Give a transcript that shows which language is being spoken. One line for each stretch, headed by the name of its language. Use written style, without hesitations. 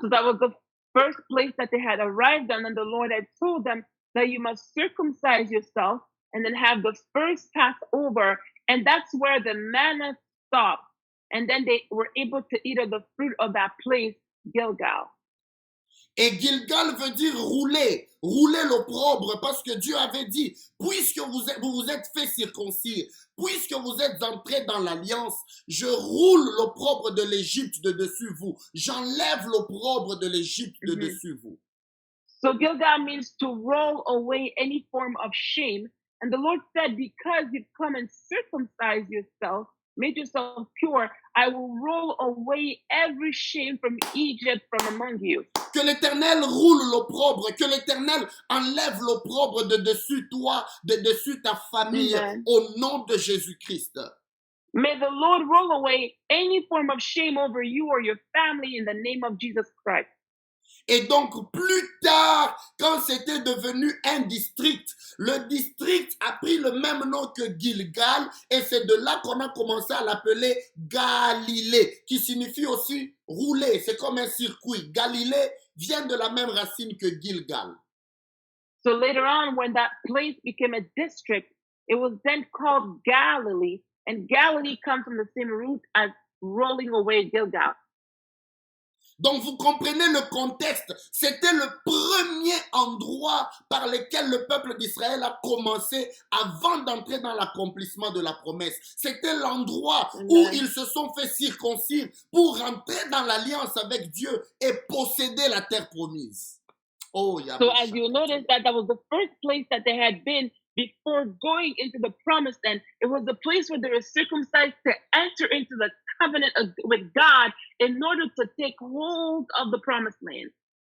English: So that was the first place that they had arrived on, and the Lord had told them that you must circumcise yourself and then have the first Passover, and that's where the manna stopped. And then they were able to eat of the fruit of that place, Gilgal.
French: Et Gilgal veut dire rouler l'opprobre, parce que Dieu avait dit, puisque vous vous êtes fait circoncire, puisque vous êtes entrés dans l'alliance, je roule l'opprobre de l'Égypte de dessus vous. J'enlève l'opprobre de l'Égypte de dessus vous.
English: So Gilgal means to roll away any form of shame. And the Lord said, because you've come and circumcised yourself, made yourself pure, I will roll away every shame from Egypt from among you.
French: Que l'Éternel roule l'opprobre, que l'Éternel enlève l'opprobre de dessus toi, de dessus ta famille, au nom de Jésus-Christ.
English: May the Lord roll away any form of shame over you or your family in the name of Jesus Christ.
French: Et donc, plus tard, quand c'était devenu un district, le district a pris le même nom que Gilgal et c'est de là qu'on a commencé à l'appeler Galilée, qui signifie aussi rouler. C'est comme un circuit. Galilée vient de la même racine que Gilgal.
English: So later on, when that place became a district, it was then called Galilee, and Galilee comes from the same root as rolling away Gilgal.
French: Donc, vous comprenez le contexte. C'était le premier endroit par lequel le peuple d'Israël a commencé avant d'entrer dans l'accomplissement de la promesse. C'était l'endroit où ils se sont fait circoncire pour rentrer dans l'alliance avec Dieu et posséder la terre promise. Oh,
English: so as you notice that was the first place that they had been before going into the promised land. It was the place where they were circumcised to enter into the covenant with God in order to take hold of the promised land.